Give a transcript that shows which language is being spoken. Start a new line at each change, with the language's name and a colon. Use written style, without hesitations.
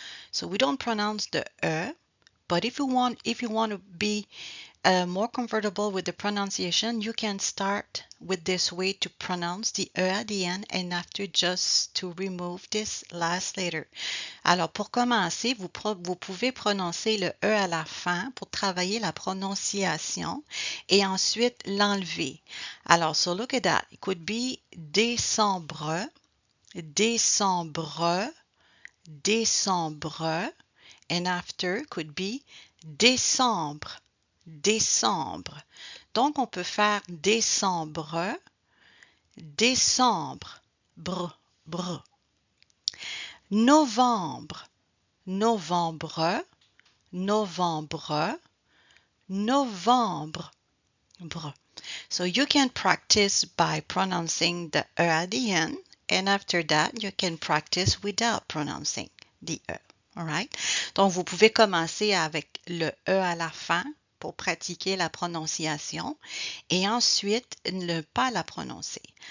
English: So we don't pronounce the E, but if you want to be more comfortable with the pronunciation, you can start with this way to pronounce the E at the end and after just to remove this last letter.
French: Alors, pour commencer, vous pouvez prononcer le E à la fin pour travailler la prononciation et ensuite l'enlever.
English: Alors, so look at that. It could be décembre, décembre, décembre, and after could be décembre, décembre.
French: Donc, on peut faire décembre, décembre, br. Novembre, novembre, novembre, novembre, br.
English: So you can practice by pronouncing the E at the end, and after that, you can practice without pronouncing the E. All right?
French: Donc, vous pouvez commencer avec le E à la fin pour pratiquer la prononciation et ensuite ne pas la prononcer.